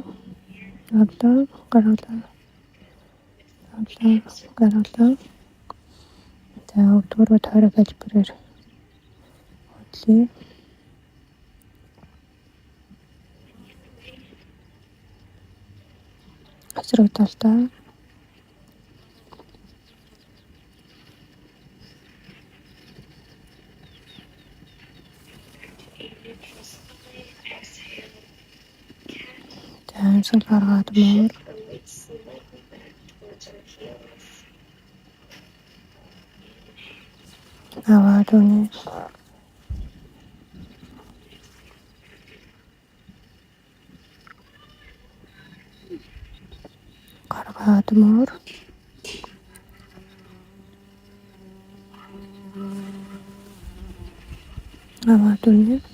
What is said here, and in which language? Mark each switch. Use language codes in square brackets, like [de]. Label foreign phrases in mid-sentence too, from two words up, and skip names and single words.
[mn] Авлаа гаргалаа. Авлаа гаргалаа. За өвдгөрөө тойрог хэлбэрээр хөдлөе. Эсрэг талтай. [en] Neutral spine. Exhale. Cat. [mn] За амьсгал гаргаад мөр. [en] The weight slightly back towards our heels. [mn] Аваад өнө. Гаргаад мөр. Аваад өнө.